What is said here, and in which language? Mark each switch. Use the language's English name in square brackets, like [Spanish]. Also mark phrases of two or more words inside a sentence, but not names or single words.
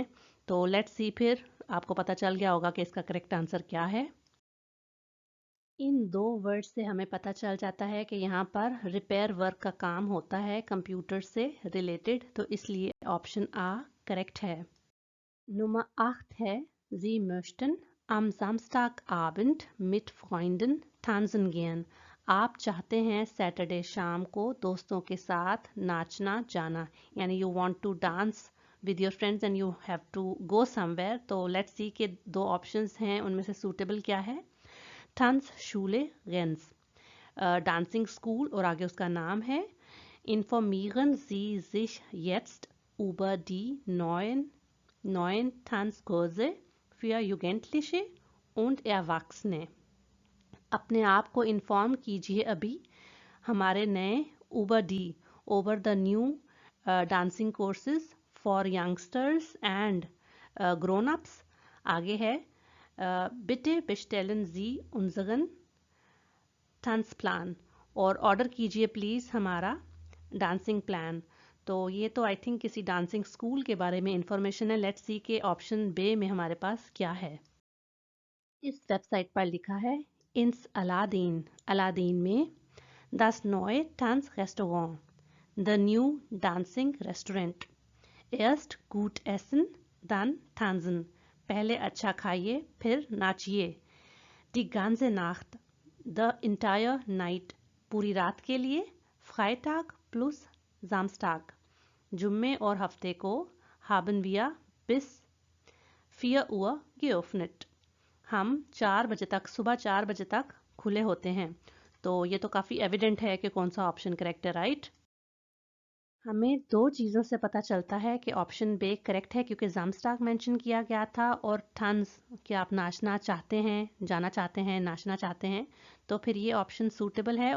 [Hindi] तो [English] let's see, [Hindi] फिर आपको पता चल गया होगा कि इसका करेक्ट आंसर क्या है. इन दो वर्ड से हमें पता चल जाता है कि यहाँ पर [English] repair work [Hindi] का काम होता है कंप्यूटर से रिलेटेड, तो इसलिए ऑप्शन आ करेक्ट है. [German] Nummer 8 है Sie möchten am Samstagabend mit Freunden tanzen gehen. [Hindi] आप चाहते हैं सैटरडे शाम को दोस्तों के साथ नाचना जाना, यानी [English] you want to dance with your friends and you have to go somewhere. [Hindi] तो [English] let's see [Hindi] के दो ऑप्शंस हैं, उनमें से सूटेबल क्या है। Tanzschule Rennes, [English] dancing school [Hindi] और आगे उसका नाम है। [German] Informieren Sie sich jetzt über die neuen Tanzkurse für Jugendliche und Erwachsene। [Hindi] अपने आप को इन्फॉर्म कीजिए अभी हमारे नए [English] over the new dancing courses for youngsters and grown ups. [Hindi] आगे है [German] बिटे bestellen Sie unseren Tanzplan, [Hindi] और ऑर्डर कीजिए प्लीज़ हमारा [English] dancing plan. [Hindi] तो ये तो [English] I think [Hindi] किसी [English] dancing school [Hindi] के बारे में इंफॉर्मेशन है। [English] let's see [Hindi] के ऑप्शन बे में हमारे पास क्या है। इस वेबसाइट पर लिखा है ins अलादीन में [German] das neue Tanzrestaurant, [English] the new dancing restaurant, [German] erst gut essen dann tanzen, [Hindi] पहले अच्छा खाइए फिर नाचिए, [German] die ganze Nacht, [English] the entire night, [Hindi] पूरी रात के लिए, [German] Freitag plus Samstag, [Hindi] जुम्मे और हफ्ते को, [German] haben wir bis 4 Uhr geöffnet, [Hindi] हम 4 बजे तक, सुबह 4 बजे तक खुले होते हैं। तो ये तो काफ़ी एविडेंट है कि कौन सा ऑप्शन करेक्ट है, राइट। हमें दो चीज़ों से पता चलता है कि ऑप्शन बे करेक्ट है, क्योंकि जामस्टाग मेंशन किया गया था और टन्स कि आप नाचना चाहते हैं, जाना चाहते हैं, नाचना चाहते हैं, तो फिर ये ऑप्शन सूटेबल है।